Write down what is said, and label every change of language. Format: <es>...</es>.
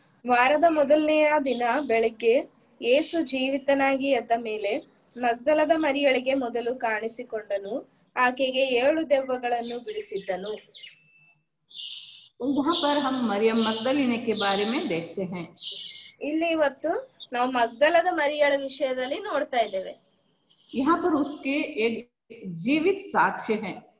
<kn>ವಾರದ ಮೊದಲನೆಯ ದಿನ ಬೆಳಗ್ಗೆ ಯೇಸು ಜೀವಿತನಾಗಿ ಎದ್ದ ಮೇಲೆ ಮಗ್ದಲದ ಮರಿಯಳಿಗೆ ಮೊದಲು ಕಾಣಿಸಿಕೊಂಡನು, ಆಕೆಗೆ 7 ದೆವ್ವಗಳನ್ನು ಬಿಡಿಸಿದ್ದನು।</kn> <hi>यहाँ पर हम मरियम मगदलीने के बारे में देखते हैं।</hi> <kn>ಇಲ್ಲಿ ಇವತ್ತು ನಾವು ಮಗ್ದಲದ ಮರಿಯಳ ವಿಷಯದಲ್ಲಿ ನೋಡ್ತಾ ಇದ್ದೇವೆ।</kn> <hi>यहाँ पर उसके एक जीवित साक्ष्य है।</hi>